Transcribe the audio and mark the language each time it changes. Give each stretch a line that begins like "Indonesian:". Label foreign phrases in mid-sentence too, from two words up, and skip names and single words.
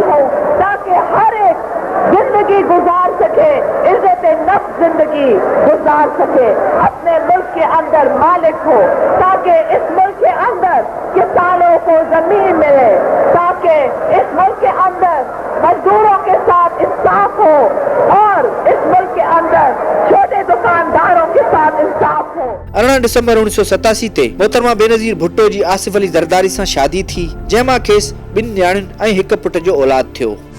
Urdu: ہوں تاکہ ہر ایک زندگی گزار سکے، عزت نفس زندگی گزار سکے، اپنے ملک کے اندر مالک ہو، تاکہ اس ملک کے اندر کسانوں کو زمین ملے، تاکہ اس ملک کے اندر مزدوروں کے ساتھ انصاف ہو اور اس ملک کے اندر چھوٹے دکانداروں کے ساتھ انصاف ہو.
Sindhi: 18 दिसंबर 1987 ते मोहतरमा बेनज़ीर भुट्टो जी आसिफ अली ज़रदारी सां शादी थी जंहिंमां खेसि 2 न्याणियुनि ऐं 1 पुट जो औलाद थियो।